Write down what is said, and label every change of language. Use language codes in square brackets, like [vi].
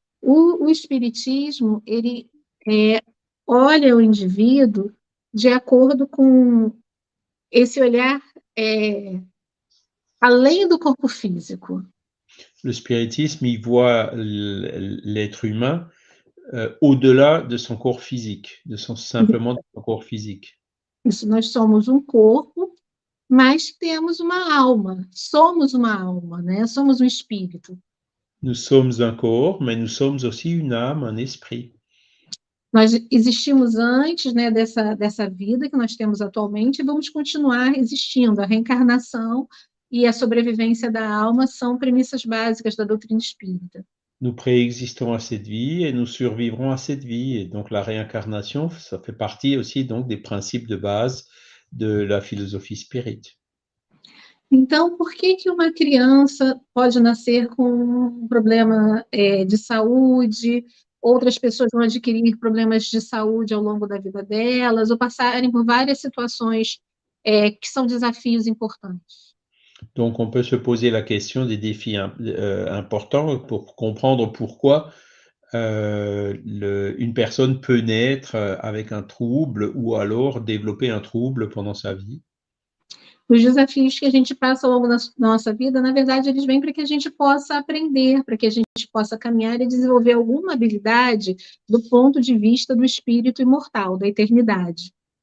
[pt] O espiritismo, ele olha o indivíduo de acordo com esse olhar além do corpo físico. [fr] Le spiritisme, il voit l'être humain au-delà de son corps physique, simplement de son corps physique. [pt] Isso, nós somos um corpo, mas temos uma alma, somos uma alma, né? Somos um espírito. [fr] Nous sommes un corps, mais nous sommes aussi une âme, un esprit. [pt] Nós existimos antes, né, dessa vida que nós temos atualmente e vamos continuar existindo. A reencarnação e a sobrevivência da alma são premissas básicas da doutrina espírita. [fr] Nous préexistons à cette vie et nous survivrons à cette vie. Et donc la réincarnation, ça fait partie aussi donc des principes de base de la philosophie spirit. [pt] Então, por que uma criança pode nascer com um problema de saúde, outras pessoas vão adquirir problemas de saúde ao longo da vida delas, ou passarem por várias situações que são desafios importantes? [fr] Donc on peut se poser la question des défis importants pour comprendre pourquoi une personne peut naître avec un trouble ou alors développer un trouble pendant sa vie. [pt] Os desafios que a gente passa ao longo da nossa vida, na verdade, eles vêm para que a gente possa aprender, para que a gente possa caminhar e desenvolver alguma habilidade do ponto de vista do espírito imortal, da eternidade.